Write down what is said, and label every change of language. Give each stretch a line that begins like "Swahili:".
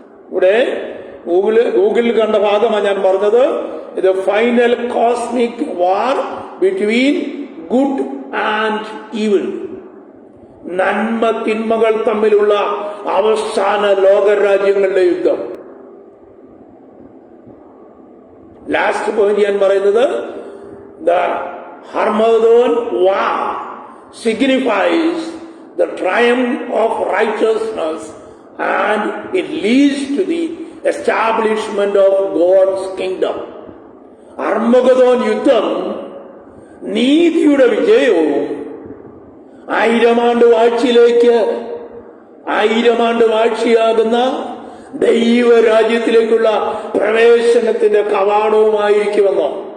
Malayalam: ഇവിടെ ഗൂഗിളിൽ കണ്ട ഭാഗമാണ് ഞാൻ പറഞ്ഞത്. ഇത്
English: final cosmic war between good and evil,
Malayalam: നന്മ തിന്മകൾ തമ്മിലുള്ള അവസാന ലോകരാജ്യങ്ങളുടെ യുദ്ധം.
English: last point
Malayalam: ഞാൻ പറയുന്നത്,
English: The Harmagedon war signifies the triumph of righteousness and it leads to the establishment of God's kingdom.
Malayalam: Armageddon യുദ്ധം നീതിയുടെ വിജയവും 1000 ആണ്ട് വാഴ്ചയിലേക്ക് 1000 ആണ്ട് വാഴ്ചയാകുന്ന ദൈവരാജ്യത്തിലേക്കുള്ള പ്രവേശനത്തിന്റെ കവാടവുമായിരിക്കുമെന്നോ.